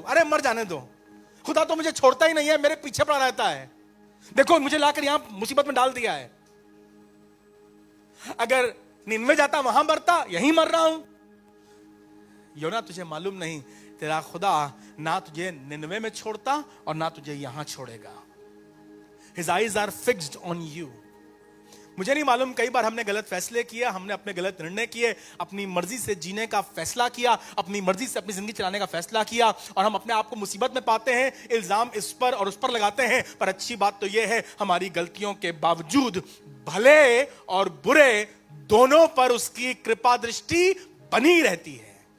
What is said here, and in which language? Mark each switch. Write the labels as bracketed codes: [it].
[hi] अरे मर जाने दो, खुदा तो मुझे छोड़ता ही नहीं है, मेरे पीछे पड़ा रहता है। देखो मुझे लाकर यहां मुसीबत में डाल दिया है। अगर निन्वे जाता वहां मरता, यहीं मर रहा हूं। योना तुझे मालूम नहीं, तेरा खुदा ना तुझे निन्वे में छोड़ता और ना तुझे यहां छोड़ेगा। [en] His eyes are fixed on you. [hi] मुझे नहीं मालूम, कई बार हमने गलत फैसले किए, हमने अपने गलत निर्णय किए, अपनी मर्जी से जीने का फैसला किया, अपनी मर्जी से अपनी जिंदगी चलाने का फैसला किया और हम अपने आप को मुसीबत में पाते हैं। इल्जाम इस पर और उस पर लगाते हैं। पर अच्छी बात तो यह है हमारी गलतियों के बावजूद भले और बुरे दोनों पर उसकी कृपा दृष्टि बनी रहती है।